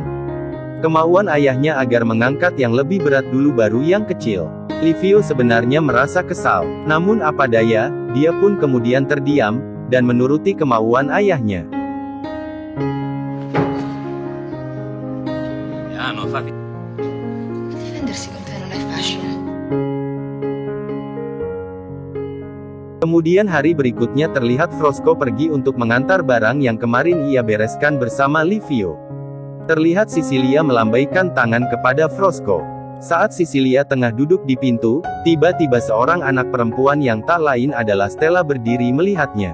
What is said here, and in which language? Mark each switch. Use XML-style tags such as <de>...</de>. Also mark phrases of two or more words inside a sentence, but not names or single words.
<id>Kemauan ayahnya agar mengangkat yang lebih berat dulu baru yang kecil. Livio sebenarnya merasa kesal, namun apa daya, dia pun kemudian terdiam dan menuruti kemauan ayahnya. Ya,</id> <it>no, infatti. Difendersi con te non è facile.</it> <id>Kemudian hari berikutnya terlihat Frosco pergi untuk mengantar barang yang kemarin ia bereskan bersama Livio. Terlihat Sisilia melambaikan tangan kepada Frosko. Saat Sisilia tengah duduk di pintu, tiba-tiba seorang anak perempuan yang tak lain adalah Stella berdiri melihatnya.</id>